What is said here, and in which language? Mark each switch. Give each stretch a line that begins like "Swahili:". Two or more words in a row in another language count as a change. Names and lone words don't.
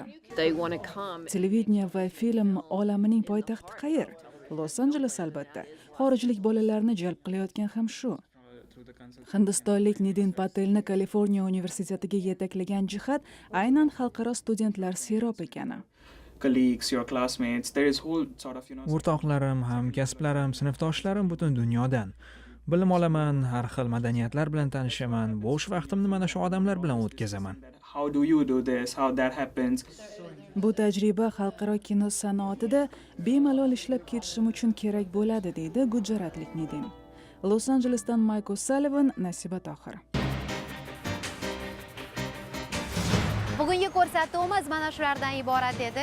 Uzbek: Televideniya va film olamining poytaxti qayer? Los Anjeles albatta. Xorijlik bolalarni jalb qilayotgan ham shu. Hindistonlik Nidin Patelni Kaliforniya universitetiga yetaklagan jihat aynan xalqaro studentlar serob ekani.
English: Colleagues, your classmates, there is whole sort of,
Uzbek: O'rtoqlarim, hamkasblarim, sinfdoshlarim butun dunyodan. Bilim olaman, har xil madaniyatlar bilan tanishaman, bo'sh vaqtimni mana shu odamlar bilan o'tkazaman.
English: How do you do this? How that happens?
Uzbek: Bu tajriba xalqaro kino sanoatida bemalol ishlab ketishim uchun kerak bo'ladi, deydi gujaratlik Nidin. Los Anjelesdan Mike O'Sullivan, Nasiba Tohir. Bugungi ko'rsatuvimiz mana shulardan iborat edi.